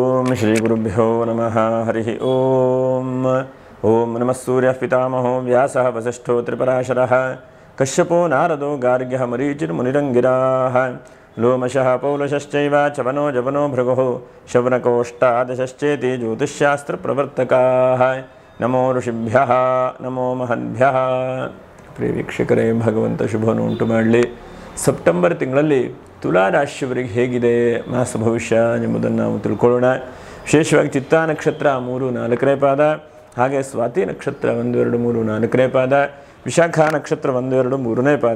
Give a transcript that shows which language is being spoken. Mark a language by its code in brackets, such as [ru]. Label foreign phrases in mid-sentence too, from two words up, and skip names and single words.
[sa] श्रीगुरुभ्यो नमः हरिः ओम नमः सूर्यः पितामहो व्यासः वसिष्ठो त्रिपराशरः कश्यपो नारदो गार्ग्यः मरीचिर्मुनिरङ्गिराः लोमशः पौलशश्चैव चवनो जवनो भृगुः शौनकोऽष्टादशश्चेति ज्योतिष्शास्त्रप्रवर्तकाः नमो ऋषिभ्यः नमो महद्भ्यः। [kn] ಪ್ರಿಯ ವೀಕ್ಷಕರೇ, ಭಗವಂತ ಶುಭವನ್ನು ಉಂಟು ಮಾಡಲಿ. ಸೆಪ್ಟೆಂಬರ್ ತಿಂಗಳಲ್ಲಿ ತುಲಾ ರಾಶಿಯವರಿಗೆ ಹೇಗಿದೆ ಮಾಸ ಭವಿಷ್ಯ ಎಂಬುದನ್ನು ನಾವು ತಿಳ್ಕೊಳ್ಳೋಣ. ವಿಶೇಷವಾಗಿ ಚಿತ್ತಾ ನಕ್ಷತ್ರ 3-4ನೇ ಪಾದ, ಹಾಗೆ ಸ್ವಾತಿ ನಕ್ಷತ್ರ 1-2-3-4ನೇ ಪಾದ, ವಿಶಾಖ ನಕ್ಷತ್ರ 1-2-3ನೇ ಪಾದ.